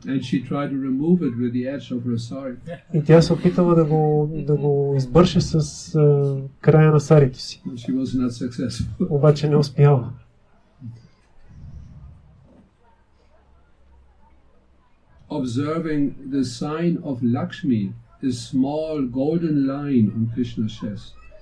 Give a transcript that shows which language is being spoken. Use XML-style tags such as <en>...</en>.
<en>And she tried to remove it with the edge of her sari.</en> <bg>И тя се опитала да го избърше с края на сарито си.</bg> <en>But she was not successful.</en> <bg>Обаче не успяла.</bg> <en>Observing the sign of Lakshmi, a small golden line on Krishna's chest.</en>